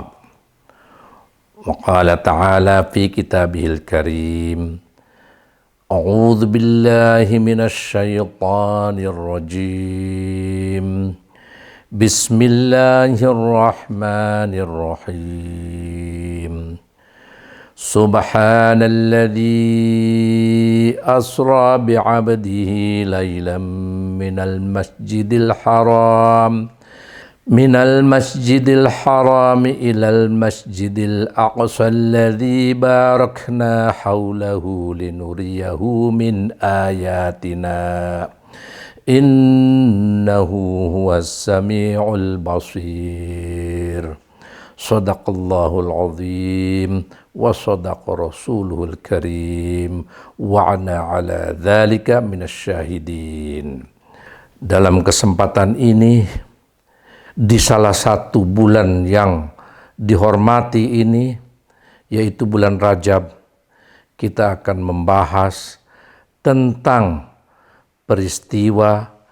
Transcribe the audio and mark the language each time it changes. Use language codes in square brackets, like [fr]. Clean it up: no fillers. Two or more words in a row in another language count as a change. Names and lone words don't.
[ar] وقال تعالى في كتابه الكريم. أعوذ بالله من الشيطان الرجيم. Bismillahirrahmanirrahim. سبحان الذي أسرى بعبده ليلا من المسجد الحرام إلى المسجد الأقصى الذي باركنا حوله لنريه من آياتنا إنه هو السميع البصير. صدق الله العظيم وصدق رسوله الكريم وأنا على ذلك من الشاهدين. [id] Dalam kesempatan ini, di salah satu bulan yang dihormati ini, yaitu bulan Rajab, kita akan membahas tentang peristiwa